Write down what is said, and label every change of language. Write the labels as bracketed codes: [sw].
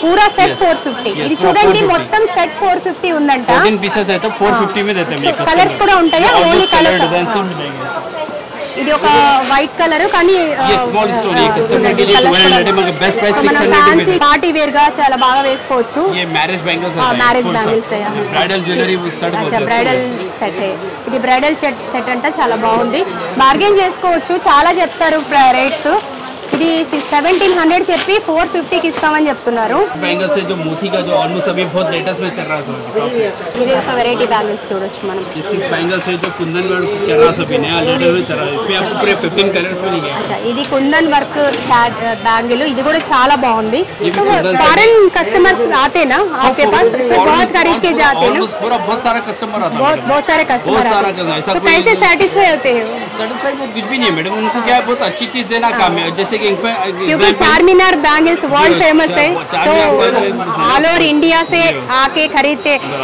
[hi] पूरा सेट 450। [te] ఇది చూడండి, మొత్తం సెట్ 450 ఉందంట। 14 పీసెస్ అయితే 450 [hi] में देते हैं। [te] కలర్స్ కూడా ఉంటాయా? ఓన్లీ కలర్ డిజైన్స్ मिलेंगे। ఇది ఒక వైట్ కలర్, కానీ [hi] ये स्मॉल स्टोन है, कस्टमर के लिए 1200 में बेस्ट प्राइस 600 में। [te] పార్టీ వేర్ గా చాలా బాగా వేసుకోవచ్చు। [hi] ये मैरिज बैंगल्स है, [en] Marriage bangles है, bridal jewellery set. अच्छा, bridal set. [te] ఇది బ్రైడల్ సెట్ అంట, చాలా బాగుంది. బార్గెన్ చేసుకోవచ్చు, చాలా చెప్తారు రేట్స్. ఇది 1700 చెప్పి 450 కి ఇస్తామని చెప్తున్నారు। [hi] बैंगल्स है जो मोती का, जो ऑलमोस्ट अभी बहुत लेटेस्ट में चल रहा है। [te] ఇది ఒక వెరైటీ బ్యాంగిల్స్ చూడొచ్చు మనం। [hi] ये 6 बैंगल्स है जो कुंदन में चल रहा है, अभी नया लेटेस्ट में चल रहा है। इसमें आपको पूरे 15 कलर्स मिलेंगे। [te] अच्छा, ఇది కుందన్ వర్క్ బ్యాంగిల్, ఇది కూడా చాలా బాగుంది। [hi] फॉरेन कस्टमर्स आते ना आपके पास, तो बहुत खरीद के जाते हैं ना? पूरा बहुत सारा कस्टमर आता है, बहुत सारे कस्टमर आते हैं। तो कैसे सेटिस्फाई होते हैं? सेटिस्फाइड कुछ भी नहीं है मैडम, उनको क्या बहुत अच्छी चीज देना काम है। जैसे कि क्योंकि चारमीनार बैंगल्स वर्ल्ड फेमस है, तो ऑल ओवर इंडिया से आके खरीदते।